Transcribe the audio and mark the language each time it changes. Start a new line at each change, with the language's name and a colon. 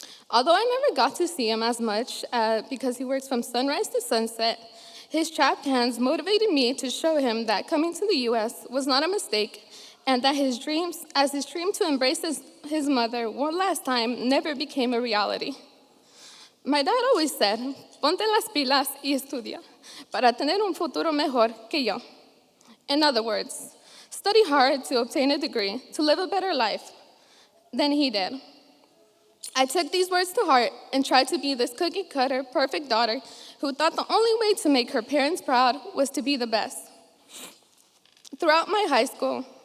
English: Although I never got to see him as much because he works from sunrise to sunset, his chapped hands motivated me to show him that coming to the U.S. was not a mistake and that his dream to embrace his mother one last time never became a reality. My dad always said,
Spanish: ponte las pilas y estudia para tener un futuro mejor que yo.
English: In other words, study hard to obtain a degree to live a better life than he did. I took these words to heart and tried to be this cookie-cutter, perfect daughter who thought the only way to make her parents proud was to be the best. Throughout my high school,